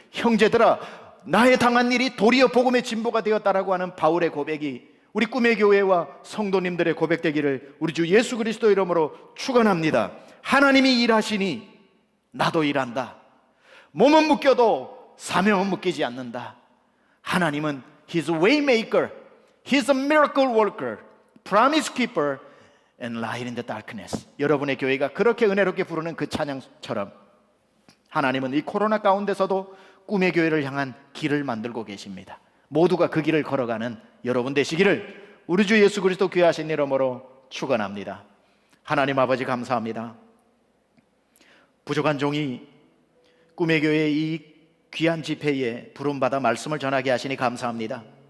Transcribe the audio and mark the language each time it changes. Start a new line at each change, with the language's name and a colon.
Korean: 형제들아, 나의 당한 일이 도리어 복음의 진보가 되었다라고 하는 바울의 고백이 우리 꿈의 교회와 성도님들의 고백되기를 우리 주 예수 그리스도 이름으로 축원합니다. 하나님이 일하시니 나도 일한다. 몸은 묶여도 사명은 묶이지 않는다. 하나님은
English: He's a way maker, He's a miracle worker, promise keeper and light in the darkness.
Korean: 여러분의 교회가 그렇게 은혜롭게 부르는 그 찬양처럼 하나님은 이 코로나 가운데서도 꿈의 교회를 향한 길을 만들고 계십니다. 모두가 그 길을 걸어가는 여러분 되시기를 우리 주 예수 그리스도 귀하신 이름으로 축원합니다. 하나님 아버지 감사합니다. 부족한 종이 꿈의 교회의 이 귀한 집회에 부름받아 말씀을 전하게 하시니 감사합니다.